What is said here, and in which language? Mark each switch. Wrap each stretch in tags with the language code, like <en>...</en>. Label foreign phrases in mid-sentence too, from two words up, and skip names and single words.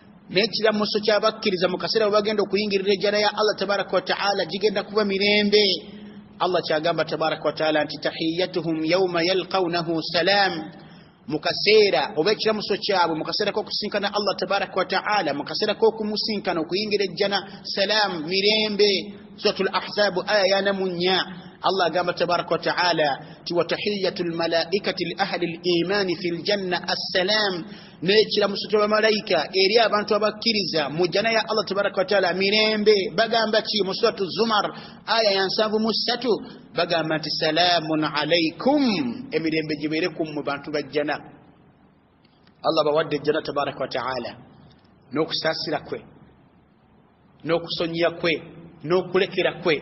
<lg>n'ekiramuso ky'abakkiriza mu kaseera bwe bagenda okuyingirira ejjana ya Allah</lg> <ar>تبارك وتعالى</ar> <lg>gigenda kuba mirembe. Allah kyagamba</lg> <ar>تبارك وتعالى</ar> <lg>nti</lg> <ar>تحيتهم يوم يلقونه سلام,</ar> <lg>mu kaseera oba ekiramuso kyabwe mu kaseera k'okusinkana Allah</lg> <ar>تبارك وتعالى,</ar> <lg>mu kaseera k'okumusinkana okuyingira ejjana, salam, mirembe.</lg> <ar>سورة الأحزاب</ar> <lg>aya ya 4 Allah agamba</lg> <ar>تبارك وتعالى ti وتحية الملائكة لأهل الإيمان في الجنة السلام,</ar> <lg>n'ekiramuso ky'abamalayika eri abantu abakkiriza mu jjana ya Allah</lg> <ar>تبارك وتعالى</ar> <lg>mirembe. Bagamba ki mu Suratul Zumar aya ya 73 bagamba nti</lg> <ar>سلام عليكم,</ar> <lg>emirembe gibeere ku mu bantu bajjana. Allah bawadde ejjana</lg> <ar>تبارك وتعالى</ar> <lg>n'okusaasira kwe n'okusonyiya kwe n'okulekera kwe.</lg>